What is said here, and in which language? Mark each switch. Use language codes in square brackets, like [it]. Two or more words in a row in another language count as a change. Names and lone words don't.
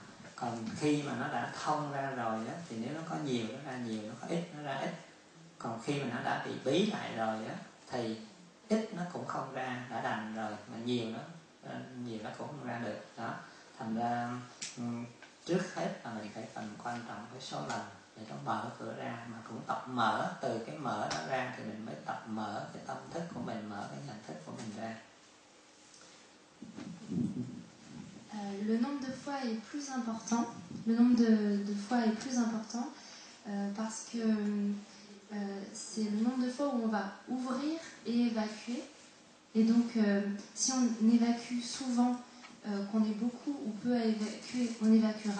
[vi] Còn khi mà nó đã thông ra rồi đó, thì nếu nó có nhiều nó ra nhiều, nó có ít nó ra ít, Còn khi mà nó đã bị bí lại rồi á thì ít nó cũng không ra, đã đành rồi, mà nhiều nó cũng không ra được đó. Thành ra trước hết là mình phải cần quan trọng cái số lần để nó mở cửa ra, mà cũng tập mở, từ cái mở đó ra thì mình mới tập mở cái tâm thức của mình, mở cái nhận thức của mình ra. [fr] Le nombre de fois est plus important. Le nombre de fois est plus important parce que c'est le nombre de fois où on va ouvrir et évacuer. Et donc, si on évacue souvent, qu'on est beaucoup ou peu à évacuer, on évacuera.